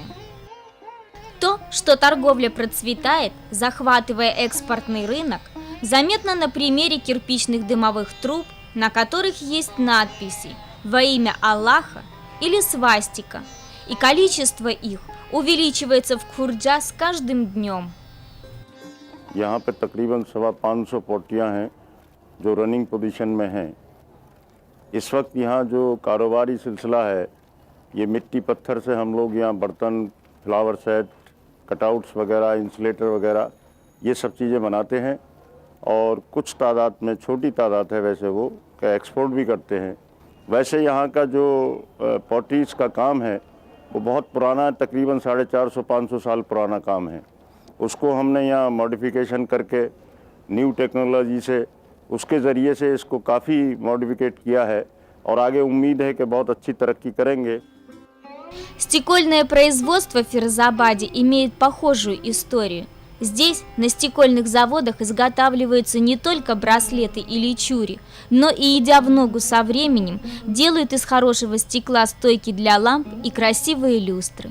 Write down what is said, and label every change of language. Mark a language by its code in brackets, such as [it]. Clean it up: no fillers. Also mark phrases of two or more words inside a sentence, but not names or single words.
[ru] То, что торговля процветает, захватывая экспортный рынок, заметно на примере кирпичных дымовых труб, на которых есть надписи «Во имя Аллаха» или «Свастика», и количество их увеличивается в Кхурджа с каждым днем. [hi] यहाँ पे तकरीबन 550 पोटियाँ हैं जो [en] running position [hi] में हैं। इस वक्त यहाँ जो कारोबारी सिलसिला है, ये मिट्टी पत्थर से हम लोग यहाँ बर्तन, [en] flower set, cutouts [hi] वगैरह, इंसुलेटर वगैरह ये सब चीज़ें बनाते हैं, और कुछ तादाद में, छोटी तादाद है वैसे, वो का एक्सपोर्ट भी करते हैं। वैसे यहाँ का जो पॉटरीज का काम है वो बहुत पुराना है, तकरीबन 450-500 साल पुराना काम है। उसको हमने यहाँ मॉडिफिकेशन करके [en] new technology [hi] से, उसके ज़रिए से इसको काफ़ी मॉडिफिकेट किया है, और आगे उम्मीद है कि बहुत अच्छी तरक्की करेंगे। [ru] Стекольное производство в Фирзабаде имеет похожую историю. Здесь, на стекольных заводах, изготавливаются не только браслеты или чури, но и, идя в ногу со временем, делают из хорошего стекла стойки для ламп и красивые люстры.